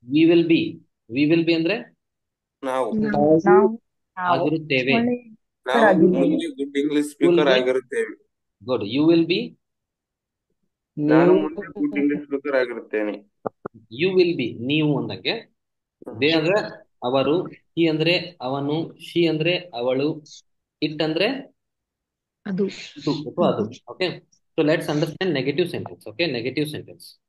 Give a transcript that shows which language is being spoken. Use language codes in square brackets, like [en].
[en] We will be ಅಂದ್ರೆ [kn] ನಾವು ಆಗಿರುತ್ತೇವೆ. ನಾವು ಮುಂದೆ good English speaker ಆಗಿರುತ್ತೇವೆ. [en] Good. You will be. [kn] ನಾನು ಮುಂದೆ good English speaker ಆಗಿರುತ್ತೇನೆ. [en] You will be [kn] ನೀವು ಅಂದಂಗೆ. ದೇ ಅಂದ್ರೆ ಅವರು, he ಅಂದ್ರೆ ಅವನು, she ಅಂದ್ರೆ ಅವಳು, it ಅಂದ್ರೆ ಅದು. [en] Okay, so let's understand negative sentence. Okay, negative sentence.